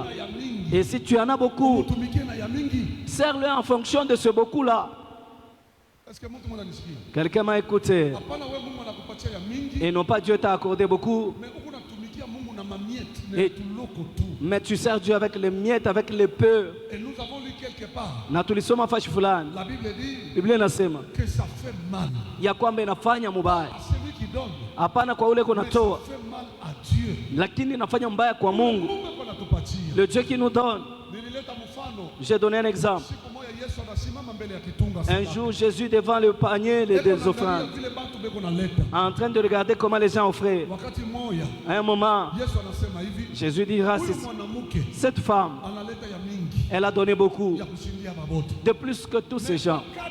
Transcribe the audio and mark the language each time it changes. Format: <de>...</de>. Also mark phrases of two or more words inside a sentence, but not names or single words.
<fr>Et si tu en as beaucoup, sers-le en fonction de ce beaucoup-là. Quelqu'un m'a écouté. Et non pas Dieu t'a accordé beaucoup. Mais tu sers Dieu avec les miettes, avec les peu. Et nous avons lu quelque part.</fr> <sw>Na tulisoma fashi fulani.</sw> <fr>La Bible dit</fr> <sw>Biblia inasema</sw> <fr>que ça fait mal.</fr> <sw>Ya kwamba inafanya mubaya.</sw> <fr>À celui qui donne.</fr> <sw>Hapana kwa ule kunatoa.</sw> <fr>Ça fait mal à Dieu.</fr> <sw>Lakini inafanya mbaya kwa Mungu.</sw> <fr>Le Dieu qui nous donne. J'ai donné un exemple. Un jour, Jésus devant le panier des offrandes, en train de regarder comment les gens offraient. À un moment, Jésus dira, cette femme, elle a donné beaucoup, de plus que tous ces gens.</fr>